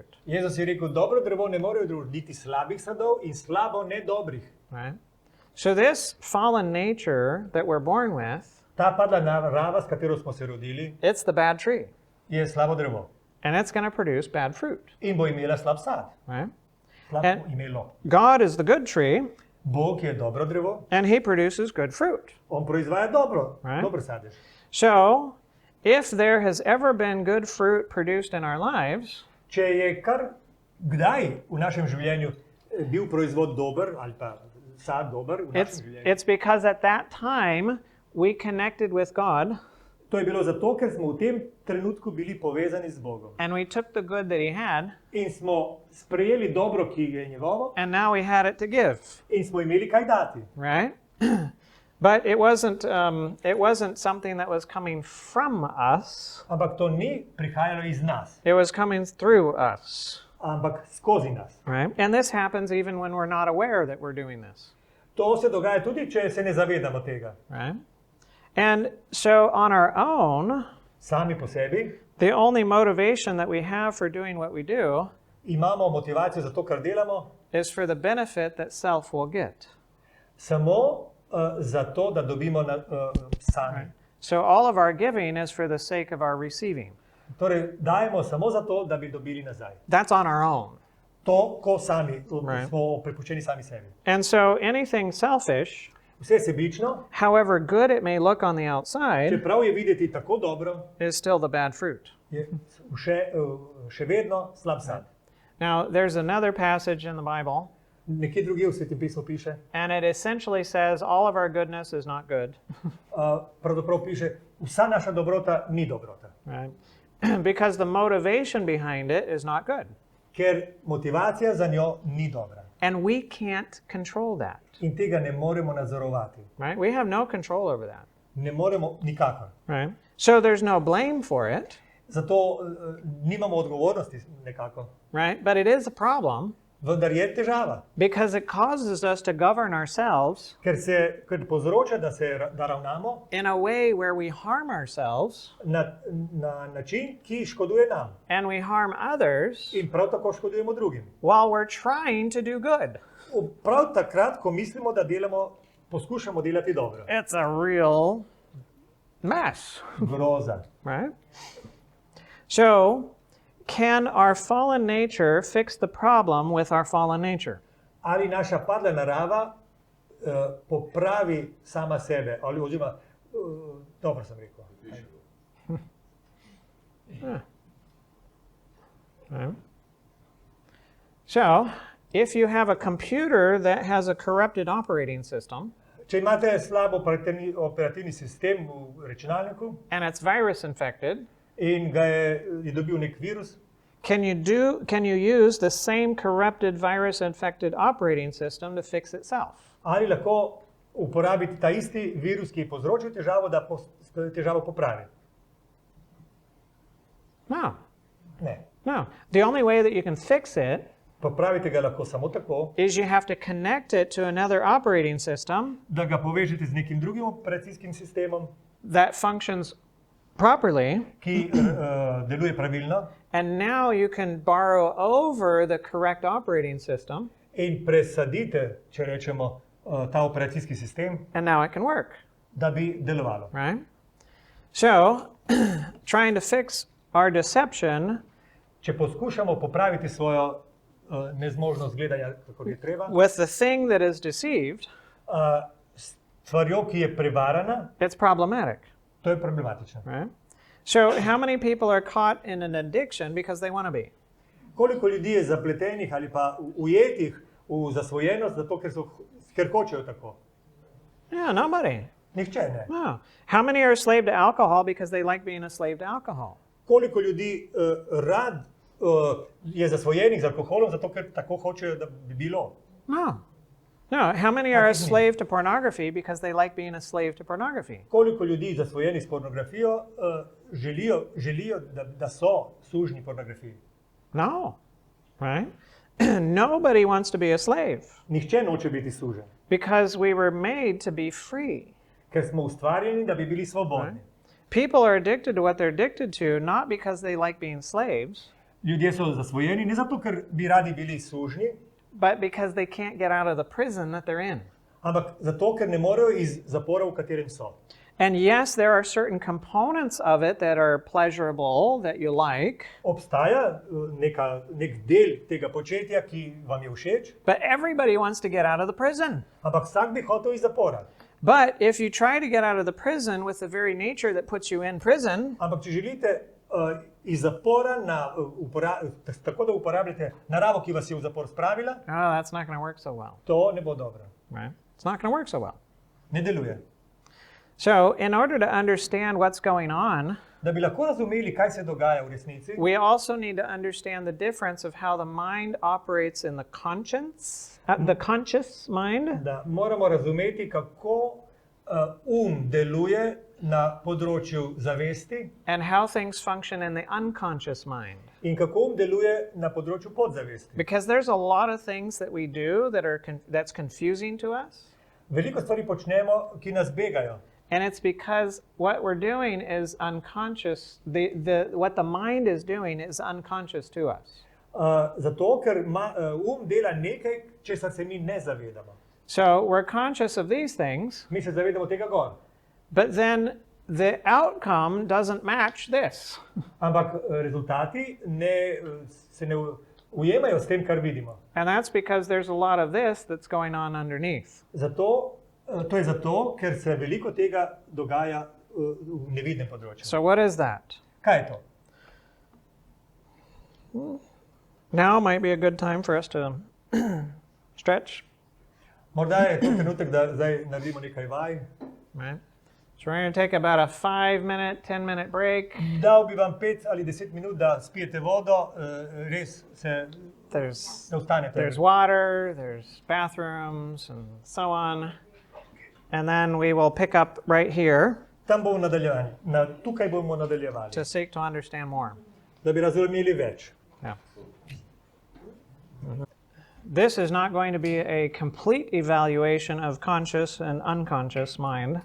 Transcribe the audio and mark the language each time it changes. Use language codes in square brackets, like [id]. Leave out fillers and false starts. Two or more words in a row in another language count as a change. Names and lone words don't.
[sl] Jezus je rekel, dobro drevo ne more roditi slabih sadov in slabo ne dobrih. [en] right? So this fallen nature that we're born with, [sl] Ta padla narava, s katero smo se rodili, [en] it's the bad tree, [sl] je slabo drevo. [en] and it's going to produce bad fruit, [sl] In bo imela slab sad. [en] right? [sl] Slab [en] And- [sl] bo imelo. [en] God is the good tree, [sl] Bog je dobro drevo, [en] and he produces good fruit. [sl] on proizvaja dobro, [en] Right. [sl] dober sadež. [en] So, if there has ever been good fruit produced in our lives, [sl] Če je kar kdaj v našem življenju bil proizvod dober ali pa sad dober v našem življenju, [en] it's because at that time we connected with God [sl] to je bilo zato, ker smo v tem trenutku bili povezani z Bogom. [en] and we took the good that he had, [sl] In smo sprejeli dobro, ki je njegovo, [en] and now we had it to give, [sl] in smo imeli kaj dati. [en] right? But it wasn't something that was coming from us. [sl] Ampak to ni prihajalo iz nas, [en] It was coming through us, [sl] ampak skozi nas. [en] right? And this happens even when we're not aware that we're doing this, [sl] To se dogaja tudi, če se ne zavedamo tega. [en] right? And so on our own, [sl] Sami po sebi [en] the only motivation that we have for doing what we do [sl] imamo motivacijo za to, kar delamo, [en] is for the benefit that self will get. [sl] samo zato, da dobimo sami. [en] So all of our giving is for the sake of our receiving. [sl] Torej, dajemo samo zato, da bi dobili nazaj. [en] That's on our own. [sl] To, ko sami [en] Right. [sl] smo prepuščeni sami sebi. [en] And so anything selfish, [sl] Vse sebično, [en] however good it may look on the outside, [sl] čeprav je videti tako dobro, [en] is still the bad fruit. [sl] je še vedno slab sad. [en] Now, there's another passage in the Bible, [sl] Nekje drugje v Svetem pismu piše, [en] and it essentially says all of our goodness is not good, [sl] pravzaprav piše, vsa naša dobrota ni dobrota. [en] right? Because the motivation behind it is not good. [sl] Ker motivacija za njo ni dobra. [en] And we can't control that. [sl] In tega ne moremo nadzorovati. [en] Right? We have no control over that. [sl] Ne moremo nikakor. [en] Right? So there's no blame for it. [sl] Zato nimamo odgovornosti nekako. [en] Right? But it is a problem. [sl] Vendar je težava. [en] Because it causes us to govern ourselves [sl] Ker povzroča, da ravnamo [en] in a way where we harm ourselves [sl] na način, ki škoduje nam. [en] and we harm others [sl] In prav tako škodujemo drugim. [en] while we're trying to do good. [sl] Prav takrat, ko mislimo, da poskušamo delati dobro. [en] It's a real mess, [sl] Groza. [en] right? So, can our fallen nature fix the problem with our fallen nature? [sl] Ali naša padla narava popravi sama sebe? Oziroma, dobro sem rekel. [en] Right. So, if you have a computer that has a corrupted operating system [sl] Če imate slab operativni sistem v računalniku [en] and it's virus infected, [sl] in ga je dobil nek virus, [en] can you use the same corrupted virus infected operating system to fix itself? [sl] ali lahko uporabite ta isti virus, ki je povzročil težavo, da težavo popravi? [en] No. [sl] Ne. [en] No. The only way that you can fix it [sl] Popravite ga lahko samo tako, [en] is you have to connect it to another operating system [sl] da ga povežete z nekim drugim operacijskim sistemom, [en] that functions properly, [sl] ki deluje pravilno, [en] and now you can borrow over the correct operating system, [sl] in presadite, če rečemo, ta operacijski sistem, [en] and now it can work, [sl] da bi delovalo. [en] right? So, trying to fix our deception [sl] Če poskušamo popraviti svojo nezmožnost gledanja, kako je treba, [en] with the thing that is deceived, [sl] s stvarjo, ki je prevarana, [en] it's problematic, [sl] to je problematično. [en] right? So, how many people are caught in an addiction because they want to be? [sl] Koliko ljudi je zapletenih ali pa ujetih v zasvojenost, zato ker hočejo tako? [en] Yeah, nobody. [sl] Nihče ne. [en] No. How many are a slave to alcohol because they like being a slave to alcohol? [sl] Koliko ljudi rad je zasvojenih z alkoholom, zato ker tako hočejo, da bi bilo? [en] No. No. How many are a slave to pornography because they like being a slave to pornography? [sl] Koliko ljudi zasvojenih s pornografijo želijo, da so sužnji pornografiji? [en] No. Right? Nobody wants to be a slave [sl] Nihče noče biti sužen, [en] because we were made to be free. [sl] ker smo ustvarjeni, da bi bili svobodni. [en] People are addicted to what they're addicted to not because they like being slaves, [sl] Ljudje so zasvojeni ne zato, ker bi radi bili sužnji, [en] but because they can't get out of the prison that they're in. [sl] ampak zato, ker ne morejo iz zapora, v katerem so. [en] And yes, there are certain components of it that are pleasurable, that you like, [sl] Obstaja nek del tega početja, ki vam je všeč, [en] but everybody wants to get out of the prison. [sl] ampak vsak bi hotel iz zapora. [en] But if you try to get out of the prison with the very nature that puts you in prison, [sl] Ampak če želite iz zapora tako, da uporabljate naravo, ki vas je v zapor spravila, [en] that's not going to work so well, [sl] to ne bo dobro. [en] right? It's not going to work so well. [sl] Ne deluje. [en] So, in order to understand what's going on, [sl] Da bi lahko razumeli, kaj se dogaja v resnici, [en] we also need to understand the difference of how the mind operates in the conscious mind, [sl] da moramo razumeti, kako deluje na področju zavesti [en] and how things function in the unconscious mind. [sl] in kako deluje na področju podzavesti. [en] Because there's a lot of things that we do that are that's confusing to us. [sl] Veliko stvari počnemo, ki nas begajo. [en] And it's because what we're doing is unconscious. What the mind is doing is unconscious to us. [sl] Zato, ker dela nekaj, česar se mi ne zavedamo. [en] So we're conscious of these things, [sl] Mi se zavedamo tega gor. [en] but then the outcome doesn't match this. [sl] Ampak rezultati se ne ujemajo s tem, kar vidimo. [en] And that's because there's a lot of this that's going on underneath. [sl] To je zato, ker se veliko tega dogaja v nevidnem področju. [en] So what is that? [sl] Kaj je to? [en] Now might be a good time for us to stretch. [sl] Morda je to trenutek, da zdaj naredimo nekaj vaj. [en] Right? So we're going to take about a 5-minute, 10-minute break. [sl] Dal bi vam 5 ali 10 minut, da spijete vodo, res se [en] There's, [sl] ne ostanete. [en] there's water, there's bathrooms, and so on. And then we will pick up right here [sl] Tam bomo nadaljevali. Tukaj bomo nadaljevali, [en] to seek to understand more. [sl] da bi razumeli več. [en] Yeah. This is not going to be a complete evaluation of conscious and unconscious mind.